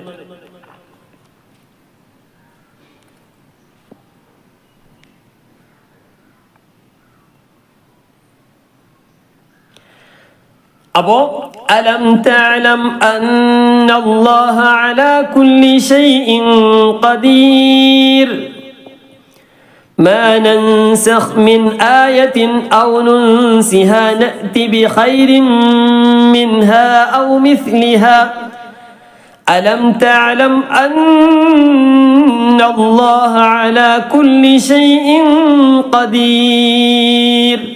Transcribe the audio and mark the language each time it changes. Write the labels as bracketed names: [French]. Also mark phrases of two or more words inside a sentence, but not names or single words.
[Arabic] അപ്പോ ألم تعلم أن الله على كل شيء قدير ما ننسخ من آية أو ننسها نأتي بخير منها أو مثلها ألم تعلم أن الله على كل شيء قدير.